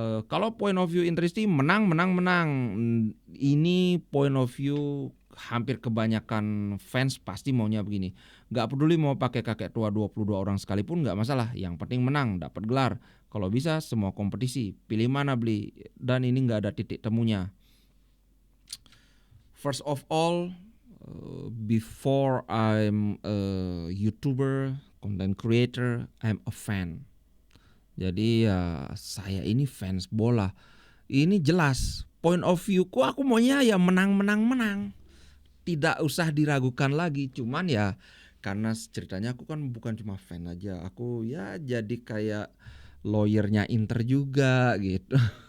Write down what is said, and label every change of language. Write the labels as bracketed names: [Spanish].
[Indonesian] Kalau point of view Intristi menang. Ini point of view hampir kebanyakan fans pasti maunya begini. Gak peduli mau pakai kakek tua 22 orang sekalipun gak masalah. Yang penting menang, dapat gelar. Kalau bisa semua kompetisi. Pilih mana beli. Dan ini gak ada titik temunya. [English] First of all, before I'm a YouTuber, content creator, I'm a fan. [Indonesian] Jadi ya saya ini fans bola. Ini jelas point of view-ku, aku maunya ya menang. Tidak usah diragukan lagi. Cuman ya karena ceritanya aku kan bukan cuma fan aja. Aku ya jadi kayak lawyernya Inter juga gitu.